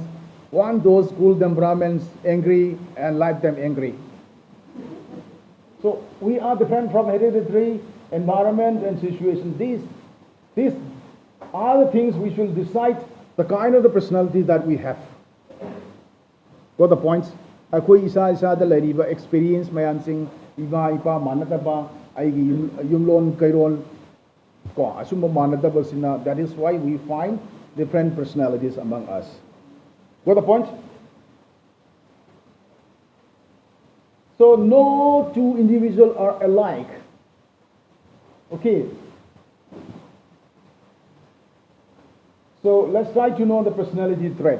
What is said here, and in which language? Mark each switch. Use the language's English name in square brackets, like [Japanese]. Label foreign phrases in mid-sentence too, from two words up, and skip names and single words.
[English] One those cool temperaments, angry and lifetime angry. So we are different from hereditary environment and situations. These are the things which will decide the kind of the personality that we have. Got the points? [Manipuri] Akoi isa da lariba experience mayansing iba ipa manataba aigi yumlon kairon ko asumba manataba sina. [English] That is why we find different personalities among us. Got the point? So no two individuals are alike. Okay. So let's try to know the personality trait.